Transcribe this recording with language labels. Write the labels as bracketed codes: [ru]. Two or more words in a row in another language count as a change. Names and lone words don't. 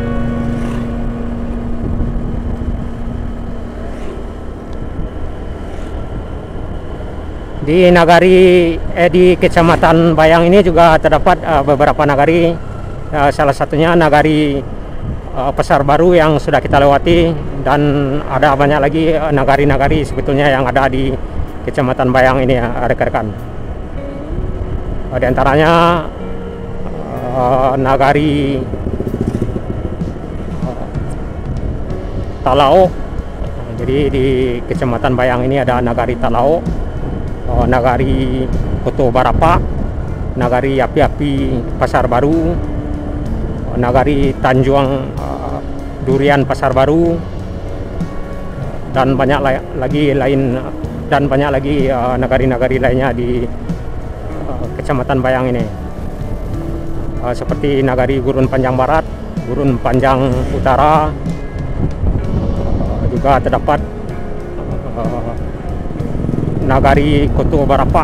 [id] Di Kecamatan Bayang ini juga terdapat beberapa nagari, salah satunya Nagari Pasar Baru yang sudah kita lewati, dan ada banyak lagi nagari-nagari sebetulnya yang ada di Kecamatan Bayang ini ya rekan-rekan. Di antaranya Nagari Talao. Jadi di Kecamatan Bayang ini ada Nagari Talao, Nagari Koto Barapa, Nagari Api-Api Pasar Baru, Nagari Tanjung Durian Pasar Baru, dan banyak lagi nagari-nagari lainnya di Kecamatan Bayang ini, seperti Nagari Gurun Panjang Barat, Gurun Panjang Utara, juga terdapat Nagari Koto Barapa.